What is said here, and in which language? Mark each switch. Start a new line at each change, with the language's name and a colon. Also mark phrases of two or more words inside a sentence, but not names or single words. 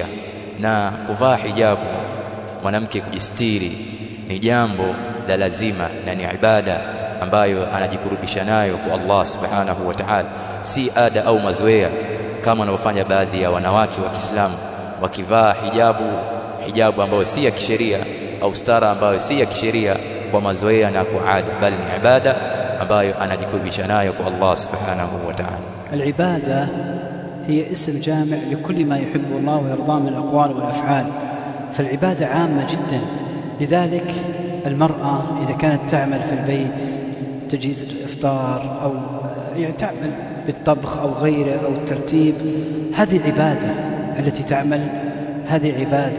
Swahili: Na kuvaa hijabu, mwanamke kujistiri, ni jambo la lazima na ni ibada ambayo anajikurubisha nayo kwa Allah
Arabic: سبحانه وتعالى,
Swahili: si ada au mazoea kama wanavyofanya baadhi ya wanawake wa Kiislamu wakivaa hijabu ambayo si ya kisheria au stara ambayo si ya kisheria kwa mazoea na kwa ada, bali ni ibada ambayo anajikurubisha nayo kwa Allah
Arabic: سبحانه وتعالى. العبادة هي اسم جامع لكل ما يحبه الله ويرضاه من الأقوال والأفعال، فالعبادة عامة جدا. لذلك المرأة إذا كانت تعمل في البيت تجهيز الإفطار أو يعني تعمل بالطبخ أو غيره أو الترتيب، هذه عبادة التي تعمل، هذه عبادة.